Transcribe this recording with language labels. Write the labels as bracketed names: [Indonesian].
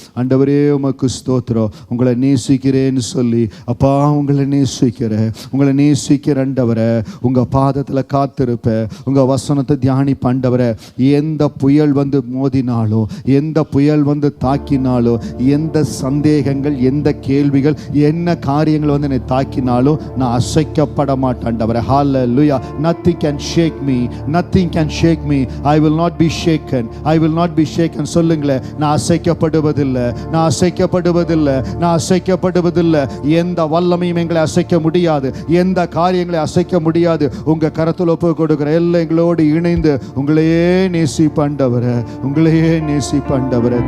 [Tamil] ஆண்டவரே, உமக்கு ஸ்தோத்திரம். உங்களை நேசிக்கிறேன்னு சொல்லி, அப்பா உங்களை நேசிக்கிறேன், உங்களை நேசிக்கிற ஆண்டவரே, உங்கள் பாதத்தில் காத்திருப்பேன், உங்கள் வசனத்தை தியானிப்ப. ஆண்டவரே, எந்த புயல் வந்து மோதினாலோ, எந்த புயல் வந்து தாக்கினாலோ, எந்த சந்தேகங்கள், எந்த கேள்விகள், என்ன காரியங்கள் வந்து என்னை தாக்கினாலோ நான் அசைக்கப்பட மாட்டேன். ஆண்டவரே, hallelujah. [English] Nothing can shake me, nothing can shake me. I will not be shaken, I will not be shaken. [Tamil] சொல்லுங்களே, நான் அசைக்கப்படுவதில்லை, நான் அசைக்கப்படுவதில்லை, நான் அசைக்கப்படுவதில்லை. எந்த வல்லமையும் எங்களை அசைக்க முடியாது, எந்த காரியங்களை அசைக்க முடியாது. உங்க கரத்தில் ஒப்பு கொடுக்கிற எல்லாம் எங்களோடு இணைந்து உங்களையே நேசிப்பண்டவரே, உங்களையே நேசிப்பண்டவரே.